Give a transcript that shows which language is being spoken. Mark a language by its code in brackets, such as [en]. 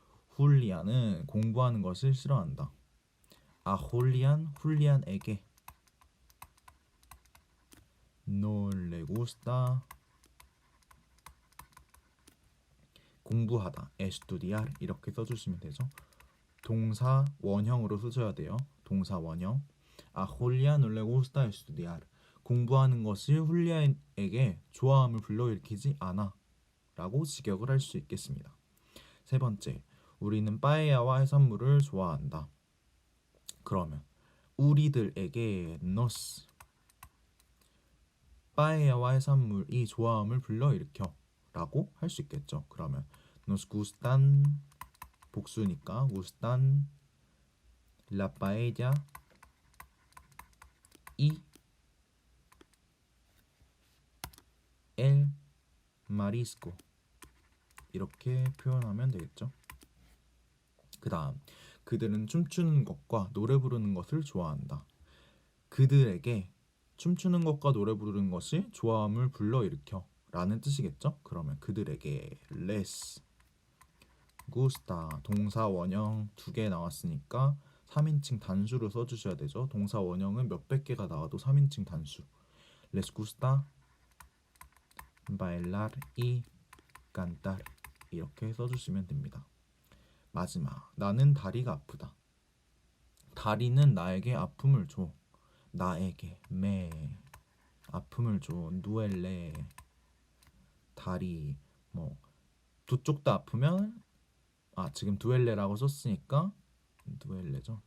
[ko] 훌리아는 공부하는 것을 싫어한다. 훌리안에게 [es] no le gusta [ko] 공부하다, estudiar 이렇게 써주시면 되죠. 동사 원형으로 쓰셔야 돼요. 동사 원형. 훌리안 [es] no le gusta estudiar. [ko] 공부하는 것이 훌리안에게 좋아함을 불러일으키지 않아 라고 직역을 할 수 있겠습니다. 세 번째, 우리는 빠에야와 해산물을 좋아한다. 그러면 우리들에게 nos 빠에야와 해산물이 좋아함을 불러일으켜 라고 할 수 있겠죠. 그러면 [es] nos gustan [ko] 복수니까 [es] gustan la paella y el marisco [ko] 이렇게 표현하면 되겠죠. 그 다음, 그들은 춤추는 것과 노래 부르는 것을 좋아한다. 그들에게 춤추는 것과 노래 부르는 것이 좋아함을 불러일으켜 라는 뜻이겠죠. 그러면 그들에게 [es] les gusta [ko] 동사 원형 2개 나왔으니까 3인칭 단수로 써주셔야 되죠. 동사 원형은 몇백 개가 나와도 3인칭 단수. [es] les gusta bailar y cantar [ko] 이렇게 써주시면 됩니다. 마지막, 나는 다리가 아프다. 다리는 나에게 아픔을 줘. 나에게 me 아픔을 줘. 누엘레 다리 뭐 두 쪽 다 아프면 지금 두엘레라고 썼으니까 두엘레죠.